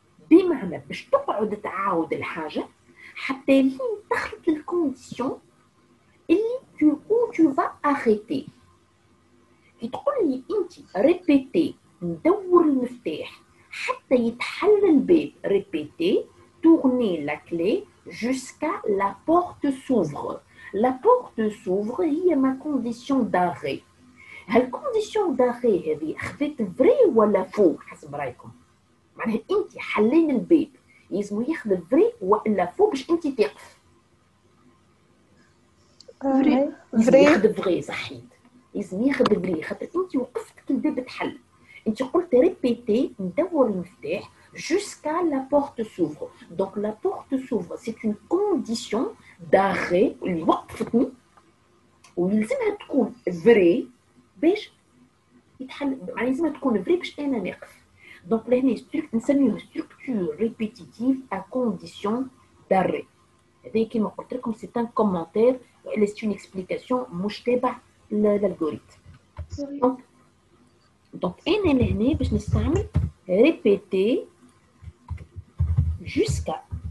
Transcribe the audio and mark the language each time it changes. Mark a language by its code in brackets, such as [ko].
[ar] بمعنى باش تقعد تعاود الحاجه حتى لين تخلط الكونديسيون اللي [fr] tu vas arrêter. [ar] كي تقول لي انت [fr] répéter [ar] ندور المفتاح حتى يتحل الباب [fr] répéter tourner la clé jusqu'à la porte s'ouvre. La porte s'ouvre [ar] هي [fr] ma condition d'arrêt. [ar] هل condition d'arrêt هذه خذت فري ولا فو حسب رايكم؟ معناها انت حلين الباب يلزم ياخذ فري ولا فو باش انت تقف. [fr] فري [ar] يلزم ياخذ فري صحيت. لازم ياخذ فري خاطر انت وقفت كي الباب تحل. انت قلت ريبيتي ندور المفتاح [fr] jusqu'à la porte s'ouvre. Donc la porte s'ouvre, c'est une condition d'arrêt [ar] اللي وقفتني ويلزمها تكون فري باش يتحل. يعني لازمها تكون فري باش انا نقف. دونك لهنا نسميوه [fr] structure répétitive à condition d'arrêt. [ar] هذا كيما قلت لكم [fr] c'est un commentaire [ar] ولا [fr] c'est une explication [ar] مش تابع l'algorithme. Donc انا لهنا باش نستعمل répéter jusqu'à.